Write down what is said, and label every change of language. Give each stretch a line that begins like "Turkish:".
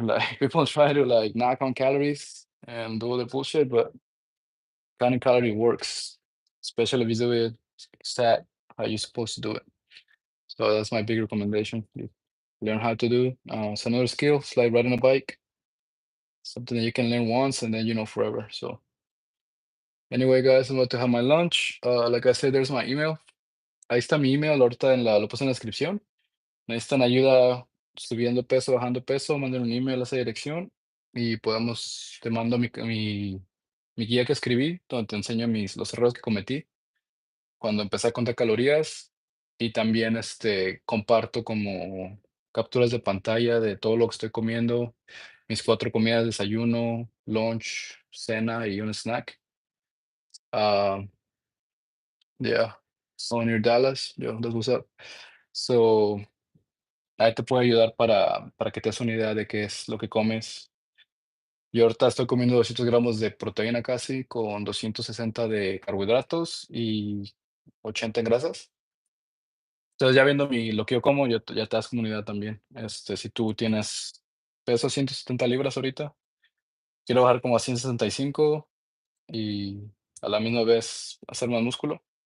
English: Like people try to like knock on calories and do all the bullshit, but counting calorie works, especially if you do it stat how you're supposed to do it. So that's my big recommendation. You learn how to do. It's another skill. It's like riding a bike, something that you can learn once and then you know forever. So anyway, guys, I'm about to have my lunch. Like I said, there's my email.
Spanish: Ahí está mi email. Ahorita lo puse en la descripción. Necesitan ayuda subiendo peso, bajando peso, manden un email a esa dirección y te mando mi guía que escribí, donde te enseño los errores que cometí cuando empecé a contar calorías y también comparto como capturas de pantalla de todo lo que estoy comiendo, mis 4 comidas, desayuno, lunch, cena y un snack.
English: Ah, yeah, so near Dallas, yo, that's what's up.
Spanish: So, ahí te puede ayudar para que te des una idea de qué es lo que comes. Yo ahorita estoy comiendo 200 gramos de proteína casi, con 260 de carbohidratos y 80 en grasas. Entonces, ya viendo lo que yo como, ya te das como una idea también. Si tú peso 170 libras ahorita, quiero bajar como a 165 y a la misma vez hacer más músculo.